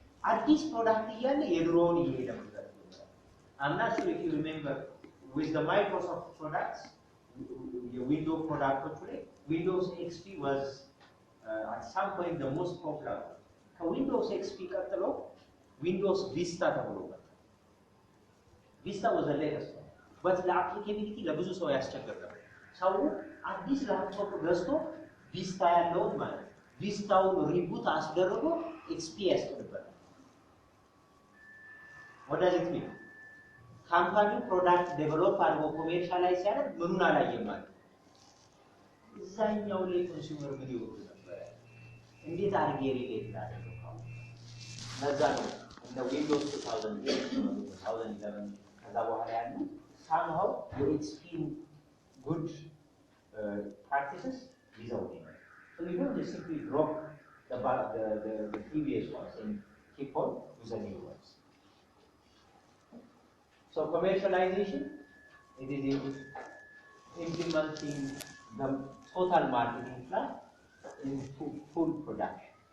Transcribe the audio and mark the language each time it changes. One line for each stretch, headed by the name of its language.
Amharic: አዲስ ፕሮዳክት እያለ የድሮውን ይሄዳል
English: I'm not sure if you remember with the Microsoft products the Windows product today Windows XP was at some point the most popular Windows XP
Amharic: ቀጥሎ
English: Windows Vista development. Vista was the latest one. But the applicability
Amharic: ለብዙ ሰው ያስቸግር ነበር ሰው አዲስ ላፕቶፕ ገዝቶ ቪስታ ያለው ማለት ቪስታውን ሪቡት አስደርጎ XP ያስቀርባል
English: What does it mean?
Amharic: Company product develop አድርጎ ኮሜርሻላይዝ ሲያደርግ ምኑን አላየም ማለት እዛኛው ላይ ኮንሱመር ምን ይወዱ ነበር እንዴት አድርጌ ሪሌት ላደርገው ለዛ ነው
English: the Windows 2008, 2011, somehow you experience good practices without it. So you don't just simply drop the previous ones and keep on with the new ones. So commercialization, it is implementing the total marketing plan in full production.